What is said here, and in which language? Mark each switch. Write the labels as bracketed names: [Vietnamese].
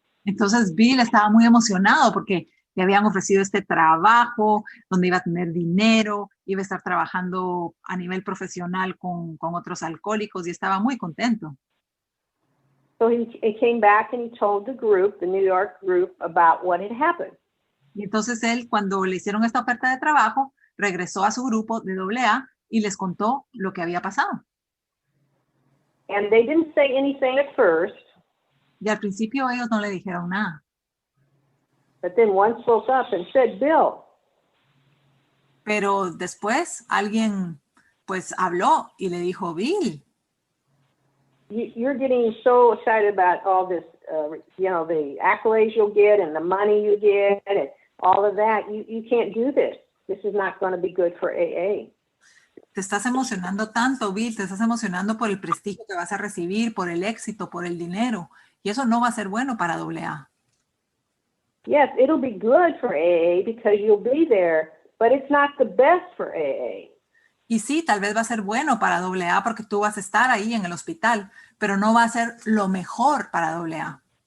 [Spanish] Entonces Bill estaba muy emocionado porque le habían ofrecido este trabajo donde iba a tener dinero, iba a estar trabajando a nivel profesional con otros alcohólicos y estaba muy contento. [English] So he came back and he told the group, the New York group, about what had happened. [Spanish] Y entonces él, cuando le hicieron esta oferta de trabajo, regresó a su grupo de AA y les contó lo que había pasado. [English] And they didn't say anything at first. [Spanish] Y al principio ellos no le dijeron nada. [English] But then one spoke up and said, Bill. [Spanish] Pero después alguien pues habló y le dijo, Bill, [English] you're getting so excited about all this, the accolades you'll get and the money you get and all of that. You can't do this. This is not going to be good for AA. [Spanish] Te estás emocionando tanto, Bill, te estás emocionando por el prestigio que vas a recibir, por el éxito, por el dinero. Y eso no va a ser bueno para AA. [English] Yes, it'll be good for AA because you'll be there, but it's not the best for AA. [Spanish] Y sí, tal vez va a ser bueno para AA porque tú vas a estar ahí en el hospital, pero no va a ser lo mejor para AA.